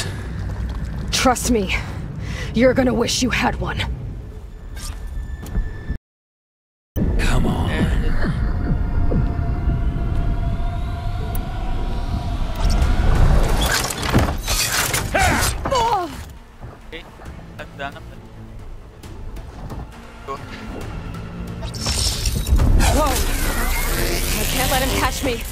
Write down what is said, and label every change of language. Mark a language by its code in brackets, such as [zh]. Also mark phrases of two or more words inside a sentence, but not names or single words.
[en] Trust me, you're gonna wish you had one. Come on. [hu] Okay, ezzel nem lesz. Jó. [en] Whoa! I can't let him catch me.